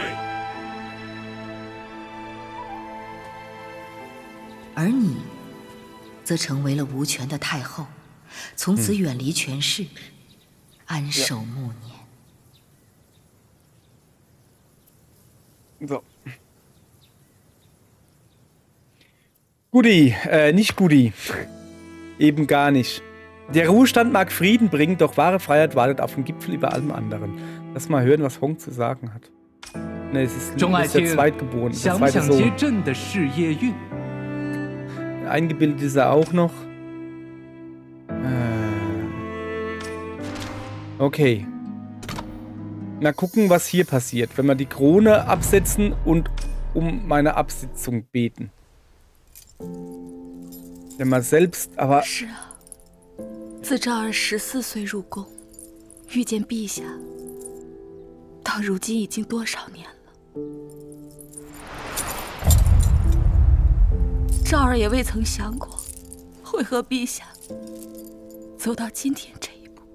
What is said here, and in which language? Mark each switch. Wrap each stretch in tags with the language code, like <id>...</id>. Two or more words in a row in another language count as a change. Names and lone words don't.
<zh>而你，则成为了无权的太后，从此远离权势，安守暮年。</zh> <de>So. Guti, nicht Guti. Eben gar nicht. Der Ruhestand mag Frieden bringen, doch wahre Freiheit wartet auf dem Gipfel über allem anderen. Lass mal hören, was Hong zu sagen hat. Ne, es ist der Zweitgeborene, der zweite Sohn. Eingebildet ist er auch noch. Okay. Mal gucken, was hier passiert, wenn wir die Krone absetzen und um meine Absitzung beten. Wenn man selbst, aber...</de> <zh>是啊，自赵儿14岁入宫，遇见陛下，到如今已经多少年了？赵儿也未曾想过，会和陛下走到今天这一步。</zh>